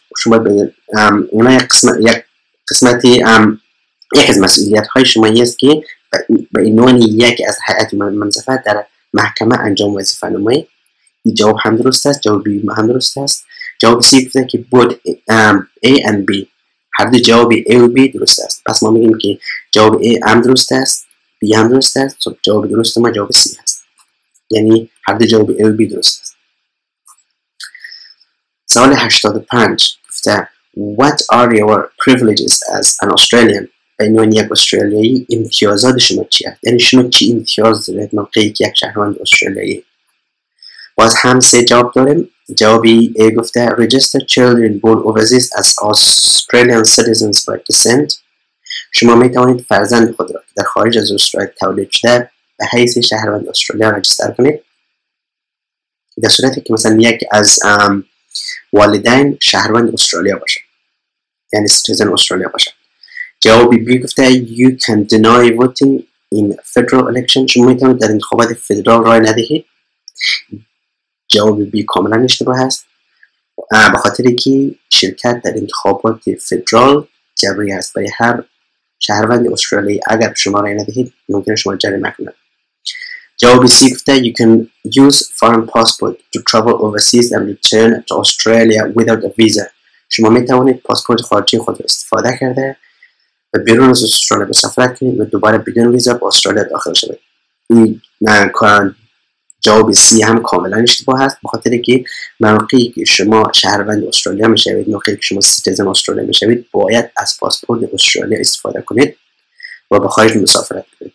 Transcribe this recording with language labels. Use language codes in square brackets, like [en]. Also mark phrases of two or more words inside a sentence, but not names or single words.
[fa] شما اونا یک قسمتی یک از مسئولیت های شما است که به عنوان یک از هیئت منصفه در محکمه انجام وظیفه نمایید. این جواب هم درست است، جواب B هم درست است. جواب C گفته که [en] both A and B، [fa] هر دو جواب A و B درست است. پس ما میگیم که جواب A هم درست است، B هم درست است. جواب درست ما جواب C هست، یعنی هر دو جواب A و B درست است. سوال 85 گفته [en] What are your privileges as an Australian؟ [fa] به عنوان یک استرالیایی امتیازات شما چی است؟ یعنی شما چی امتیاز دارید موقعی که یک شهروند استرالیایی؟ باز هم 3 جواب داریم. جوابی A گفته [en] Register children born overseas as Australian citizens by descent. [fa] شما می توانید فرزند خود را در خارج از استرالیا تولد شده به حیث شهروند استرالیا رجیستر کنید، در صورتی که مثلا یک از والدین شهروند استرالیا باشه، یعنی سیتیزن استرالیا باشه. جواب B گفته [en] You can deny voting in federal election. [fa] شما میتونید در انتخابات فدرال رای ندهید. جواب B کاملا اشتباه است، به خاطر که شرکت در انتخابات فدرال جبری است. برای هر شهروند استرالیایی اگر شما رای ندهید ممکنه شما جریمه کنند. جواب C گفته [en] You can use foreign passport to travel overseas and return to Australia without a visa. [fa] شما می توانید پاسپورت خارجی خود را استفاده کرده و بیرون از استرالیا مسافرت کنید و دوباره بدون ویزا به استرالیا داخل شوید. این جواب C هم کاملا اشتباه است، به خاطر که موقعی که شما شهروند استرالیا میشوید، موقعی که شما سیتیزن استرالیا میشوید، باید از پاسپورت استرالیا استفاده کنید و به خارج مسافرت کنید.